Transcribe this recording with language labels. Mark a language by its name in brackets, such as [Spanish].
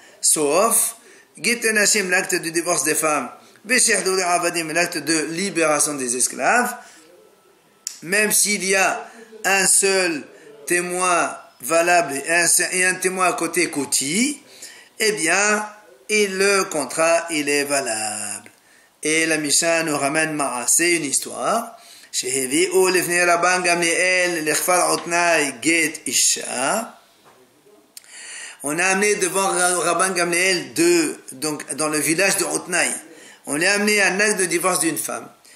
[French] Sauf Giten Hashem, l'acte de divorce des femmes, Beshachdu le'avadim, l'acte de libération des esclaves, même s'il y a un seul témoin valable et un témoin à côté koti, eh bien le contrat il est valable. Et la Mishnah nous ramène Maaseh, une histoire. [Hebrew] שהביאו לפני רבן גמליאל לכפר עותנאי גט אישה. [French] On a amené devant Rabban Gamliel donc dans le village de Otnaï. On a amené un acte de divorce d'une femme.